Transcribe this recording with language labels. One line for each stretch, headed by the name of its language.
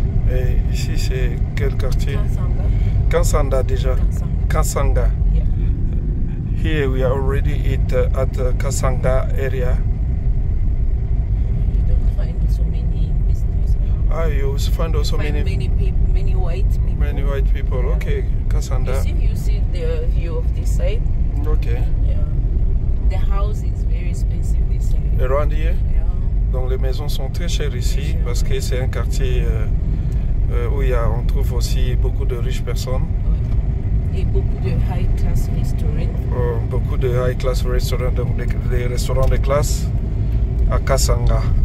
French: Et ici c'est quel quartier? Kasanga déjà. Kasanga.
English: Yeah. Here we are already at Kasanga area. You don't find so many business around. You find also Find many people, many white people. Many white people. Yeah. Okay, Kasanga. You see the view of this side. Okay. Yeah. The house is very expensive this side. Around here. Yeah.
French: Donc les maisons sont très chères ici Très chères, parce que c'est un quartier où on trouve aussi beaucoup de riches personnes. Ouais. Et beaucoup de high class restaurants. Beaucoup de high class restaurants, donc des restaurants de classe à Kasanga.